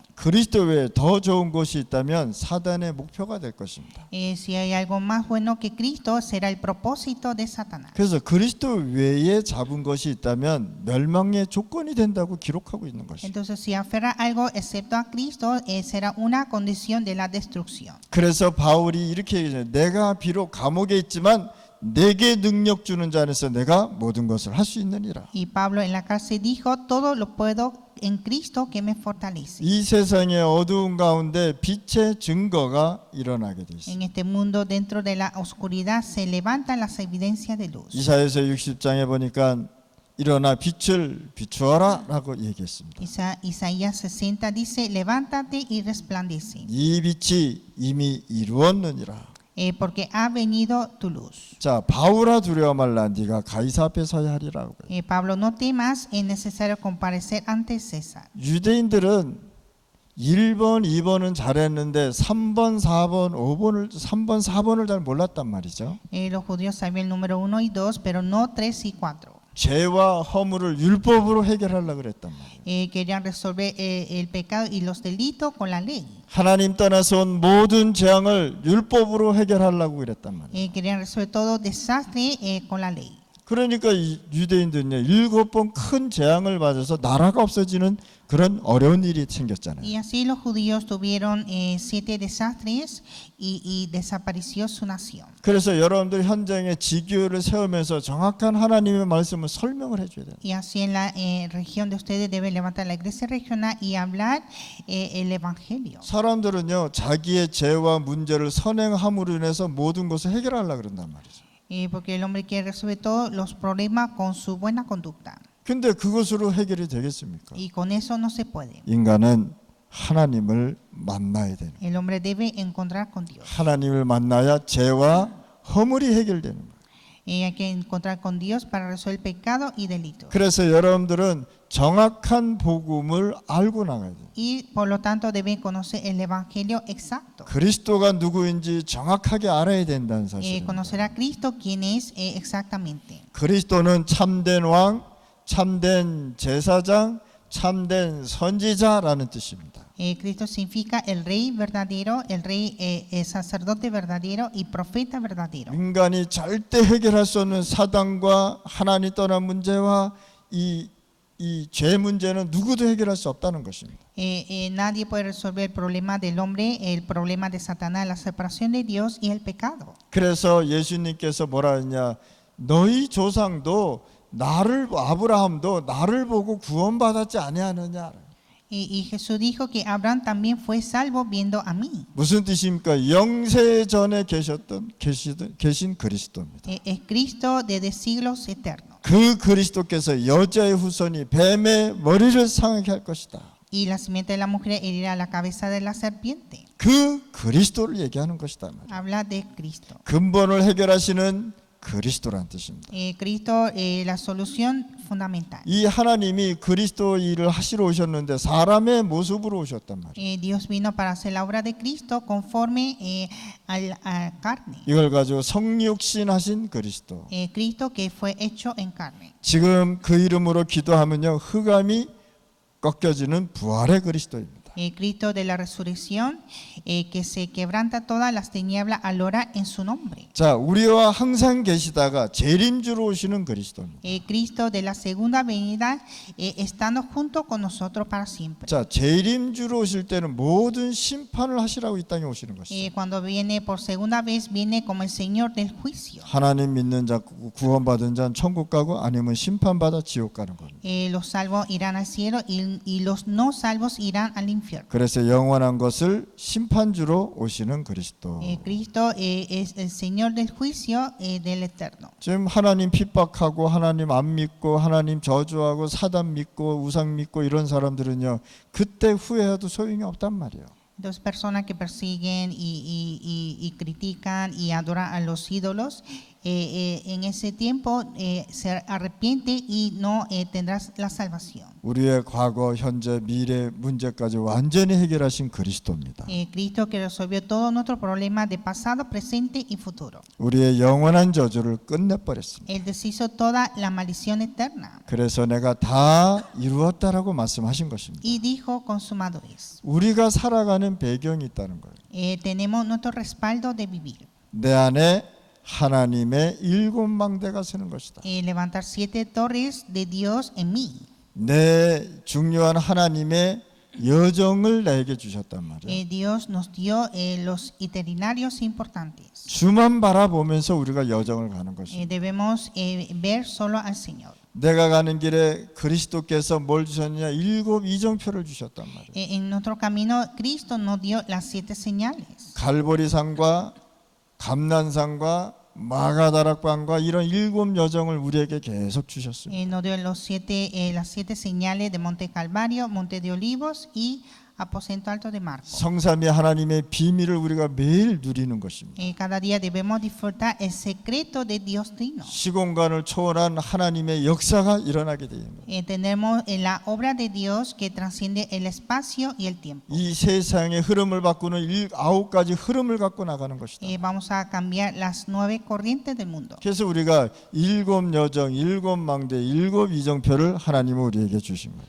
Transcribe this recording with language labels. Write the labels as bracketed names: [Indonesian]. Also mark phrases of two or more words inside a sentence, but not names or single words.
[Korean] 그리스도 외에 더 좋은 것이 있다면 사단의 목표가 될 것입니다. [Spanish] Si hay algo más bueno que Cristo, será el propósito de Satanás. [Korean] 그래서 그리스도 외에 잡은 것이 있다면 멸망의 조건이 된다고 기록하고 있는 것입니다. [Spanish] Entonces, si aferra algo excepto a Cristo, será una condición de la destrucción. [Korean] 그래서 바울이 이렇게 얘기해요. 내가 비록 감옥에 있지만 내게 능력 주는 자 안에서 내가 모든 것을 할 수 있느니라. [Spanish] Y Pablo en la cárcel dijo, todo lo puedo en Cristo que me fortalece. [Korean] 이 세상의 어두운 가운데 빛의 증거가 일어나게 돼 있습니다. [Spanish] En este mundo, dentro de la oscuridad, se levantan las evidencias de luz. [Korean] 이사야서 60장에 보니까 일어나 빛을 비추어라 라고 얘기했습니다. [Spanish] Isaías 60 dice, levántate y resplandece, [Korean] 이 빛이 이미 이루었느니라. [Spanish] porque ha venido tu luz. [Korean] 자, 바울아 두려워 말라 네가 가이사 앞에 서야 하리라고. [Spanish] Pablo, no temas, es necesario comparecer ante César. [Korean] 유대인들은 1번, 2번은 잘했는데 3번, 4번을 잘 몰랐단 말이죠. [Spanish] Los judíos sabían el número 1 y 2, pero no 3 y 4. [Korean] 죄와 허물을 율법으로 해결하려고 그랬단 말이에요. [Spanish] Querían resolver el pecado y los delitos con la ley. [Korean] 하나님 떠나서 온 모든 재앙을 율법으로 해결하려고 그랬단 말이에요. [Spanish] Querían resolver todo desastre con la ley. [Korean] 그러니까 이 유대인들은요 7번 큰 재앙을 맞아서 나라가 없어지는 그런 어려운 일이 생겼잖아요. [Spanish] Y así los judíos tuvieron 7 desastres y desapareció su nación. [Korean] 그래서 여러분들 현장에 지교를 세우면서 정확한 하나님의 말씀을 설명을 해줘야 돼요. [Spanish] Y así en la región de ustedes deben levantar la iglesia regional y hablar el evangelio. [Korean] 사람들은요 자기의 죄와 문제를 선행함으로 인해서 모든 것을 해결하려고 그런단 말이죠. [Spanish] Porque el hombre quiere resolver todos los problemas con su buena conducta. [Korean] 근데 그것으로 해결이 되겠습니까? [Spanish] Y con eso no se puede. [Korean] 인간은 하나님을 만나야 되는 거예요. [Spanish] El hombre debe encontrar con Dios. [Korean] 하나님을 만나야 죄와 허물이 해결되는 거예요. [Spanish] Hay que encontrar con Dios para resolver pecado y delitos. [Korean] 그래서 여러분들은 정확한 복음을 알고 나가야 돼요. [Spanish] Y por lo tanto deben conocer el evangelio exacto. [Korean] 그리스도가 누구인지 정확하게 알아야 된다는 사실입니다. [Spanish] Conocer a Cristo quién es exactamente. [Korean] 그리스도는 참된 왕, 참된 제사장, 참된 선지자라는 뜻입니다. [Spanish] Cristo significa el rey verdadero, el rey sacerdote verdadero y profeta verdadero. [Korean] 인간이 절대 해결할 수 없는 사단과 하나님 떠난 문제와 이 죄 문제는 누구도 해결할 수 없다는 것입니다. [Spanish] Nadie puede resolver el problema del hombre, el problema de Satanás, la separación de Dios y el pecado. [Korean] 그래서 예수님께서 뭐라 했냐? 너희 조상도 아브라함도 나를 보고 구원받았지 아니하느냐? [Spanish] Y Jesús dijo que Abraham también fue salvo viendo a mí. [Korean] 무슨 뜻입니까? 영세 전에 계신 그리스도입니다. [Spanish] Es Cristo desde siglos eternos. [Korean] 그 그리스도께서 여자의 후손이 뱀의 머리를 상하게 할 것이다. [Spanish] Y la simiente de la mujer herirá la cabeza de la serpiente. [Korean] 그 그리스도를 얘기하는 것이다. [Spanish] Habla de Cristo. [Korean] 근본을 해결하시는 그리스도란 뜻입니다. [Spanish] Cristo, la solución fundamental. [Korean] 이 하나님이 그리스도 일을 하시러 오셨는데 사람의 모습으로 오셨단 말이에요. [Spanish] Dios vino para hacer la obra de Cristo conforme a carne. [Korean] 이걸 가지고 성육신하신 그리스도. [Spanish] Cristo que fue hecho en carne. [Korean] 지금 그 이름으로 기도하면요 흑암이 꺾여지는 부활의 그리스도입니다. [Spanish] Cristo de la resurrección, que se quebranta todas las tinieblas al orar en su nombre. [Korean] 자, 우리와 항상 계시다가 재림주로 오시는 그리스도입니다. [Spanish] Cristo de la segunda venida, estando junto con nosotros para siempre. [Korean] 자, 재림주로 오실 때는 모든 심판을 하시라고 이 땅에 오시는 것이죠. [Spanish] Cuando viene por segunda vez, viene como el Señor del juicio. [Korean] 하나님 믿는 자 구원받은 자는 천국 가고 아니면 심판받아 지옥 가는 겁니다. [Spanish] Los salvos irán al cielo y los no salvos irán al infierno. [Korean] 그래서 영원한 것을 심판주로 오시는 그리스도. [Spanish] Cristo es el Señor del juicio del eterno. [Korean] 지금 하나님 핍박하고 하나님 안 믿고 하나님 저주하고 사단 믿고 우상 믿고 이런 사람들은요 그때 후회해도 소용이 없단 말이에요. [Spanish] Dos personas que persiguen y critican y adoran a los ídolos, en ese tiempo se arrepiente y no tendrás la salvación. [Korean] 우리의 과거, 현재, 미래 문제까지 완전히 해결하신 그리스도입니다. [Spanish] Cristo que resolvió todos nuestros problemas de pasado, presente y futuro. [Korean] 우리의 영원한 저주를 끝내버렸습니다. [Spanish] Él deshizo toda la maldición eterna [Korean] 그래서 내가 다 이루었다라고 말씀하신 것입니다. [Spanish] y dijo consumado es. [Korean] 우리가 살아가는 배경이 있다는 거예요. [Spanish] Tenemos nuestro respaldo de vivir. [Korean] 내 안에 하나님의 일곱 망대가 서는 것이다. [Spanish] Levantar 7 torres de Dios en mí. [Korean] 내 중요한 하나님의 여정을 나에게 주셨단 말이에요. [Spanish] Dios nos dio los itinerarios importantes. [Korean] 주만 바라보면서 우리가 여정을 가는 것입니다. [Spanish] Debemos ver solo al Señor. [Korean] 내가 가는 길에 그리스도께서 뭘 주셨느냐? 일곱 이정표를 주셨단 말이에요. [Spanish] En nuestro camino, Cristo nos dio las 7 señales. [Korean] 갈보리산과 감난산과 마가다락방과 이런 일곱 여정을 우리에게 계속 주셨습니다. [Spanish] Nos dio las 7 señales de Monte Calvario, Monte de Olivos y Aposento Alto de Marcos. [Korean] 성삼위 하나님의 비밀을 우리가 매일 누리는 것입니다. [Spanish] Cada día debemos disfrutar el secreto de Dios Trino. [Korean] 시공간을 초월한 하나님의 역사가 일어나게 됩니다. [Spanish] Tenemos la obra de Dios que transciende el espacio y el tiempo. [Korean] 이 세상의 흐름을 바꾸는 9가지 흐름을 갖고 나가는 것이다. [Spanish] Vamos a cambiar las 9 corrientes del mundo. [Korean] 그래서 우리가 일곱 여정, 일곱 망대, 일곱 이정표를 하나님은 우리에게 주신 거죠.